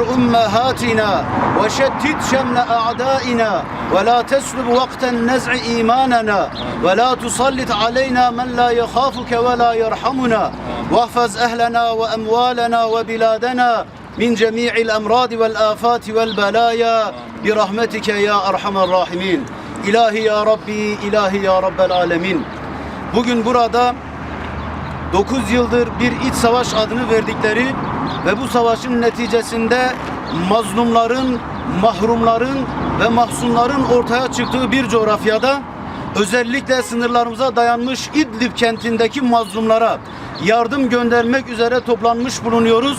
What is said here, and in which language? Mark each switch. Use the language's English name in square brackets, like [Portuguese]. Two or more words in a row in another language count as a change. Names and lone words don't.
[Arabic] أمهاتنا وشتت شمل أعدائنا ولا تسلب وقت النزع إيماننا ولا تسلط علينا من لا يخافك ولا يرحمنا واحفظ أهلنا وأموالنا وبلادنا من جميع الأمراض والآفات والبلايا برحمتك يا أرحم الراحمين [Turkish] İlahi ya Rabbi, ilahi ya Rabbel alemin. Bugün burada 9 yıldır bir iç savaş adını verdikleri ve bu savaşın neticesinde mazlumların, mahrumların ve mahzunların ortaya çıktığı bir coğrafyada özellikle sınırlarımıza dayanmış İdlib kentindeki mazlumlara yardım göndermek üzere toplanmış bulunuyoruz.